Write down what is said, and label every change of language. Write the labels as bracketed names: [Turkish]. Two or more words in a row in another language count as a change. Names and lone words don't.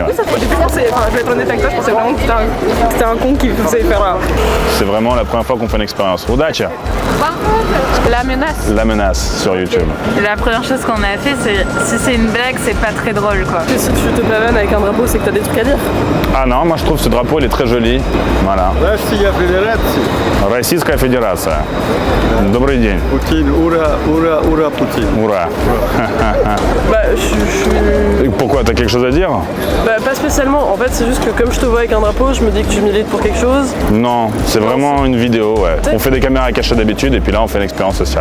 [French] Au début, je vais être honnête avec toi, je pensais vraiment que c'était un con qui faisait faire là. C'est vraiment la première fois qu'on fait une expérience. [Russian] Удачи! [French] La menace. La menace sur YouTube. La première chose qu'on a fait, c'est si c'est une blague, c'est pas très drôle quoi. Et si tu te pavane avec un drapeau, c'est que t'as des trucs à dire. Ah non, moi je trouve ce drapeau il est très joli. Voilà. [Russian] Россия Федерация. Российская Федерация. Добрый день. [French] Poutine, ура, Poutine. [Russian] Ура. [French] Bah, je Et pourquoi? T'as quelque chose à dire? Bah, pas spécialement. En fait, c'est juste que comme je te vois avec un drapeau, je me dis que tu milites pour quelque chose. Non, c'est vraiment une vidéo, ouais. On fait des caméras cachées d'habitude et puis là on fait une expérience sociale.